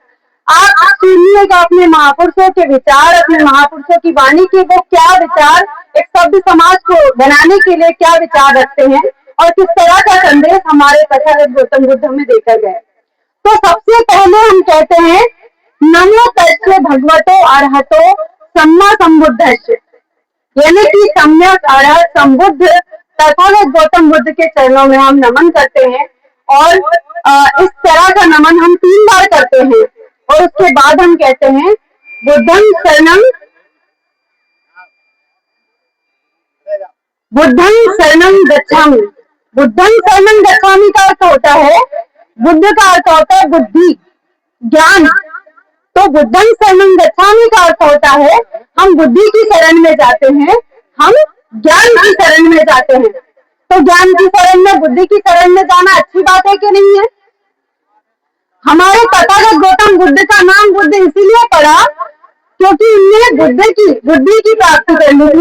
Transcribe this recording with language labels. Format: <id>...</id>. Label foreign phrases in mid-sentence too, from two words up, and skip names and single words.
<hi>आप सुनिएगा अपने महापुरुषों के विचार, अपने महापुरुषों की वाणी के वो क्या विचार एक सभ्य समाज को बनाने के लिए क्या विचार रखते हैं और किस तरह का संदेश हमारे तथागत गौतम बुद्ध में देकर गए। तो सबसे पहले हम कहते हैं</hi> <pi>नमो तस्य भगवतो अरहतो सम्मा सम्बुद्धस्य,</pi> <hi>यानी कि सम्यक अरहत संबुद्ध तथागत गौतम बुद्ध के चरणों में हम नमन करते हैं। और इस तरह का नमन हम 3 बार करते हैं और उसके बाद हम कहते हैं</hi> <pi>बुद्धं शरणं गच्छामि। बुद्धं शरणं गच्छामि</pi> <hi>का अर्थ होता है, बुद्ध का अर्थ होता है बुद्धि, ज्ञान। तो</hi> <pi>बुद्धं शरणं गच्छामि</pi> <hi>का अर्थ होता है हम बुद्धि की शरण में जाते हैं, हम ज्ञान की शरण में जाते हैं। तो ज्ञान की शरण में, बुद्धि की शरण में जाना अच्छी बात है कि नहीं है। हमारे तथागत गौतम बुद्ध का नाम बुद्ध इसीलिए पड़ा क्योंकि उन्हें बुद्धि की प्राप्ति करनी थी।</hi>